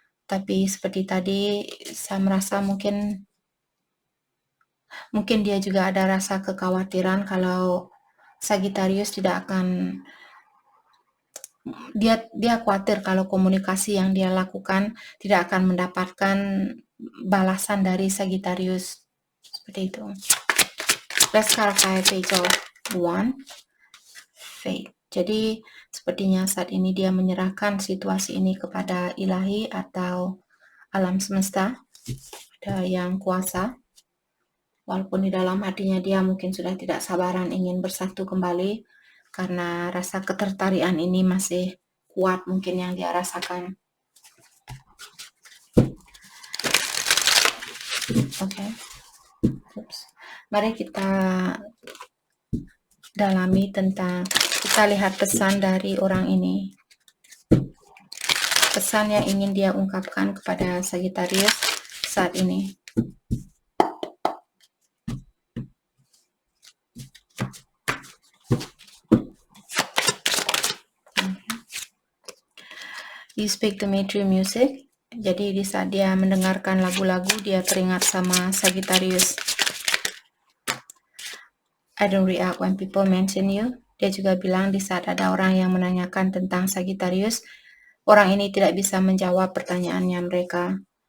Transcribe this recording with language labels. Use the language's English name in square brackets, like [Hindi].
[Indonesian] Tapi seperti tadi saya merasa mungkin dia juga ada rasa kekhawatiran kalau Sagittarius tidak akan, dia khawatir kalau komunikasi yang dia lakukan tidak akan mendapatkan balasan dari Sagittarius. Seperti itu. [English] Let's clarify Page of Wands. Faith. [Indonesian] Jadi sepertinya saat ini dia menyerahkan situasi ini kepada ilahi atau alam semesta, ada yang kuasa. Walaupun di dalam hatinya dia mungkin sudah tidak sabaran ingin bersatu kembali, karena rasa ketertarikan ini masih kuat mungkin yang dia rasakan. Oke. Mari kita dalami tentang, kita lihat pesan dari orang ini. Pesan yang ingin dia ungkapkan kepada Sagittarius saat ini. [English] You speak to me through music. [Indonesian] Jadi di saat dia mendengarkan lagu-lagu, dia teringat sama Sagittarius. [English] I don't react when people mention you. [Indonesian] Dia juga bilang di saat ada orang yang menanyakan tentang Sagittarius, orang ini tidak bisa menjawab pertanyaannya mereka.